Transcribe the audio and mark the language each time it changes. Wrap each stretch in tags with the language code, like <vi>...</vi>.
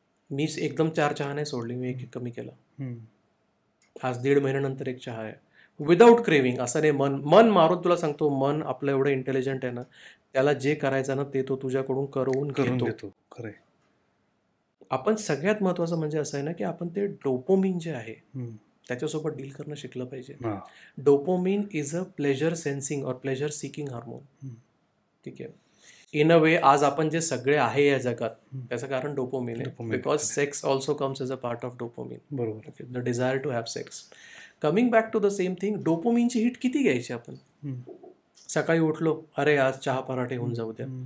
<mr>मी एकदम 4 चहा नाही सोडली, मी एक कमी केला. आज 1.5 महिन्यानंतर एक चहा आहे,</mr> <en>Without craving.</en> <mr>असं नाही मन मारून. तुला सांगतो, मन आपलं एवढं इंटेलिजंट आहे ना, त्याला जे करायचं ना ते तो तुझ्याकडून करून घेतो. खरं. आपण सगळ्यात महत्वाचं म्हणजे असं आहे ना की आपण ते डोपोमिन जे आहे त्याच्यासोबत डील करणं शिकलं पाहिजे.</mr> <en>Dopamine is a pleasure sensing और pleasure seeking hormone.</en> <mr>ठीक आहे.</mr> <en>in a way</en> <mr>आज आपण जे सगळे आहे या जगात त्याचं कारण डोपोमिन आहे,</mr> <en>Because sex also comes as a part of dopamine.</en> <mr>बरोबर.</mr> <en>The desire to have sex. Coming back to the same thing,</en> <mr>डोपोमिनची hit किती घ्यायची आपण? सकाळी उठलो, अरे आज चहा पराठे होऊन जाऊ द्या.</mr>